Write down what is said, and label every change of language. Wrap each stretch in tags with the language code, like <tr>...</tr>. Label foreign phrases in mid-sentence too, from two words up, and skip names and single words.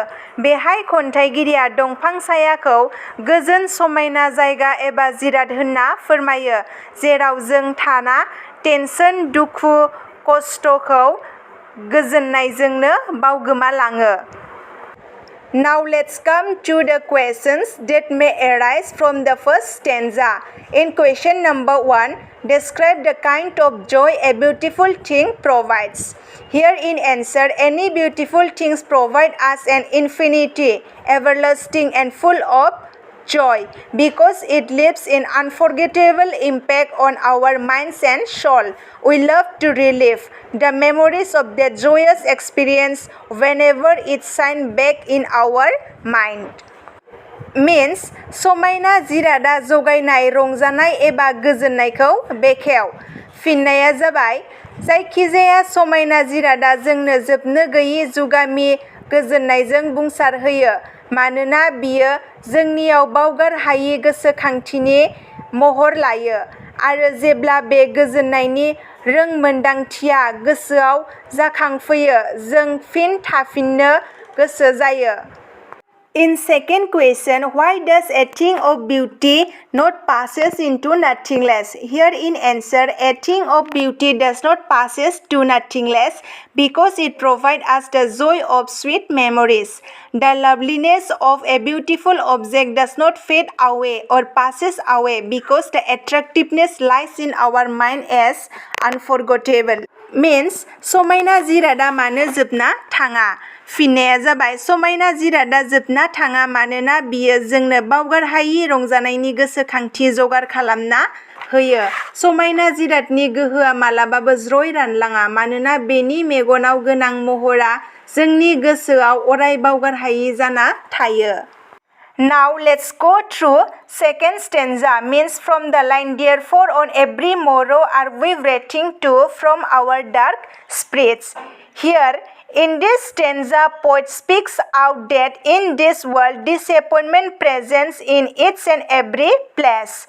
<brx>बेहाय खन्थाइगिरिया दंफां सायाखौ गोजोन समायना जायगा एबा जिराद होनना फोरमायो, जेराव जों थाना टेनसन दुखु खस्थ'खौ गोजोननायजोंनो बावगोमालाङो।</brx> <en>Now let's come to the questions that may arise from the first stanza. In question number 1, describe the kind of joy a beautiful thing provides. Here in answer, any beautiful things provide us an infinity, everlasting and full of joy, because it leaves an unforgettable impact on our minds and soul. We love to relive the memories of that joyous experience whenever it shines back in our mind.</en> <brx>Means समायना जिरादा जगायनाय रंजानाय एबा गोजोननायखौ बेखेव। फिननाया जाबाय जायखिजाया समायना जिरादा जोंनो जोबनो गैयै जुगामि गोजोननायजों बुंसारहोयो, मानोना बियो जोंनियाव बावगार हायै गोसोखांथिनि महर लायो, आरो जेब्ला बे गोजोननायनि रोंमोनदांथिया गोसोआव जाखांफैयो, जों फिन थाफिननो गोसो जायो।</brx> <en>In second question, why does a thing of beauty not passes into nothingness? Here in answer, a thing of beauty does not passes to nothingness because it provides us the joy of sweet memories. The loveliness of a beautiful object does not fade away or passes away because the attractiveness lies in our mind as unforgettable.</en> <brx>Means समायना जिरादा मानो जोबना थाङा? फिननाया जाबाय समायना जिरादा जोबना थाङा मानोना बियो जोंनो बावगार हायै रंजानायनि गोसोखांथि जगार खालामना होयो। समायना जिरादनि गोहोआ मालाबाबो ज्रय रानलाङा, मानोना बेनि मेगनाव गोनां महरा जोंनि गोसोआव अराय बावगार हायै जाना थायो।</brx> <en>Now let's go through second stanza. Means from the line, therefore on every morrow are we waiting to from our dark spirits. Here in this stanza, poet speaks out that in this world disappointment presents in each and every place.</en>